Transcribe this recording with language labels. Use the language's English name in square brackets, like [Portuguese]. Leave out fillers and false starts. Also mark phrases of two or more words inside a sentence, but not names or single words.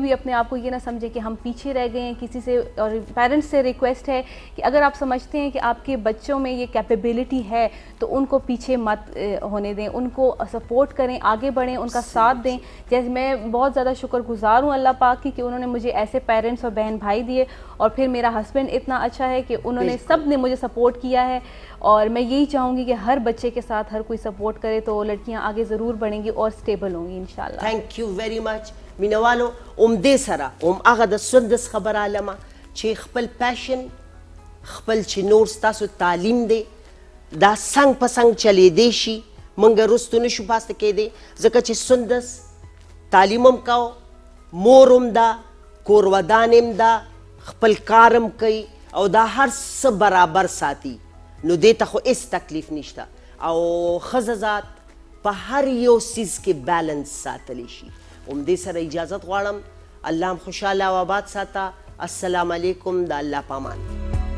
[Urdu] بھی اپنے آپ کو یہ نہ سمجھیں کہ ہم پیچھے رہ گئے ہیں کسی سے اور پیرنٹس سے ریکویسٹ ہے کہ اگر آپ سمجھتے ہیں کہ آپ کے بچوں میں یہ کیپیبلٹی ہے تو ان کو پیچھے مت ہونے دیں ان کو سپورٹ کریں آگے بڑھیں ان کا ساتھ دیں جیسے میں بہت زیادہ شکر گزار ہوں اللہ پاک کی کہ انہوں نے مجھے ایسے پیرنٹس اور بہن بھائی دیے اور پھر میرا ہسبینڈ اتنا اچھا ہے کہ انہوں نے سب نے مجھے سپورٹ کیا ہے اور میں یہی چاہوں گی کہ ہر بچے کے ساتھ ہر کوئی سپورٹ کرے تو لڑکیاں آگے ضرور بڑھیں گی اور سٹیبل ہوں گی انشاءاللہ [English] thank you very much [Pashto] مینوالو دې سره هغه د سندس خبر عالمه چې خپل پیشن خپل چې نور ستاسو تعلیم دی دا څنګ په څنګ چلیدی شي موږ رستو نشو پاسته کېدی ځکه چې سندس تعلیم هم کاو مور هم ده کور ودان هم ده خپل کارم کوي او دا هر څه برابر ساتي نو دې ته خو هېڅ تکلیف نشته او ښځه ذات په هر یو څیز کې بیلنس ساتلی شي همدې سره اجازت غواړم الله هم خوشحاله او آباد ساته [Arabic] السلام علیکم [Pashto] د الله پامان